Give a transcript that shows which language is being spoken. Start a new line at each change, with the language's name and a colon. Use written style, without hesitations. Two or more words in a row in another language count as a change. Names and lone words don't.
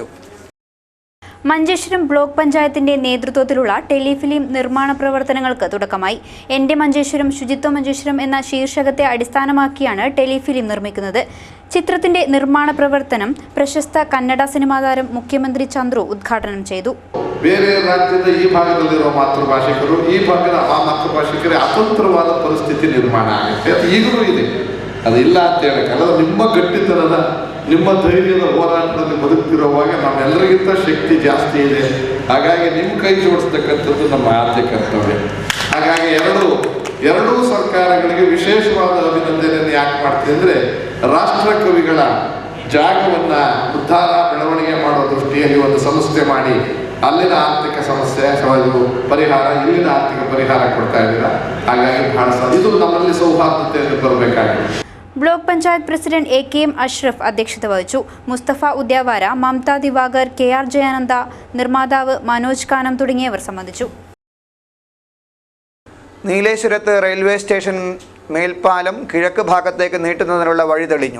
Malayalam: മഞ്ചേശ്വരം ബ്ലോക്ക് പഞ്ചായത്തിന്റെ നേതൃത്വത്തിലുള്ള ടെലിഫിലിം നിർമ്മാണ പ്രവർത്തനങ്ങൾക്ക് തുടക്കമായി. എൻ്റെ മഞ്ചേശ്വരം ശുചിത്വ മഞ്ചേശ്വരം എന്ന ശീർഷകത്തെ അടിസ്ഥാനമാക്കിയാണ് ടെലിഫിലിം നിർമ്മിക്കുന്നത്. ചിത്രത്തിന്റെ നിർമ്മാണ പ്രവർത്തനം പ്രശസ്ത കന്നഡ സിനിമാ താരം മുഖ്യമന്ത്രി ചന്ദ്രു ഉദ്ഘാടനം ചെയ്തു.
Kannada: ಬೇರೆ ರಾಜ್ಯದ ಈ ಭಾಗದಲ್ಲಿರುವ ಮಾತೃಭಾಷಿಕರು ಈ ಭಾಗದ ಆ ಮಾತೃಭಾಷಿಕರೇ ಅತಂತ್ರವಾದ ಪರಿಸ್ಥಿತಿ ನಿರ್ಮಾಣ ಆಗುತ್ತೆ. ಅದು ಈಗಲೂ ಇದೆ, ಅದಿಲ್ಲ ಅಂತ ಹೇಳಕ್ಕಲ್ಲ. ನಿಮ್ಮ ಗಟ್ಟಿತನದ ನಿಮ್ಮ ಧೈರ್ಯದ ಹೋರಾಟದಲ್ಲಿ ಬದುಕ್ತಿರುವಾಗ ನಮ್ಮೆಲ್ಲರಿಗಿಂತ ಶಕ್ತಿ ಜಾಸ್ತಿ ಇದೆ. ಹಾಗಾಗಿ ನಿಮ್ಮ ಕೈ ಜೋಡಿಸ್ತಕ್ಕಂಥದ್ದು ನಮ್ಮ ಆದ್ಯ ಕರ್ತವ್ಯ. ಹಾಗಾಗಿ ಎರಡೂ ಸರ್ಕಾರಗಳಿಗೆ ವಿಶೇಷವಾದ ಅಭಿನಂದನೆಯನ್ನು ಯಾಕೆ ಮಾಡ್ತೀವಿ ಅಂದರೆ, ರಾಷ್ಟ್ರ ಕವಿಗಳ ಜಾಗವನ್ನ ಉದ್ಧಾರ ಬೆಳವಣಿಗೆ ಮಾಡೋ ದೃಷ್ಟಿಯಲ್ಲಿ ಒಂದು ಸಂಸ್ಥೆ ಮಾಡಿ ಅಲ್ಲಿನ ಆರ್ಥಿಕ ಸಮಸ್ಯೆ ಪರಿಹಾರ, ಇಲ್ಲಿನ ಆರ್ಥಿಕ ಪರಿಹಾರ ಕೊಡ್ತಾ ಇದ್ದೀರಾ. ಹಾಗಾಗಿ ಬಹಳ ಇದು ನಮ್ಮಲ್ಲಿ ಸೌಹಾರ್ದತೆಯನ್ನು ಬರಬೇಕಾಗಿದೆ.
Malayalam: ബ്ലോക്ക് പഞ്ചായത്ത് പ്രസിഡന്റ് AKM അഷ്റഫ് അധ്യക്ഷത വഹിച്ചു. മുസ്തഫ ഉദ്യാവാര, മമത ദിവാകർ, KR ജയാനന്ദ, നിർമ്മാതാവ് മനോജ് കാനം തുടങ്ങിയവർ സംബന്ധിച്ചു. നീലേശ്വരത്ത് റെയിൽവേ സ്റ്റേഷൻ മേൽപ്പാലം കിഴക്ക് ഭാഗത്തേക്ക് നീട്ടുന്നതിനുള്ള വഴി തെളിഞ്ഞു.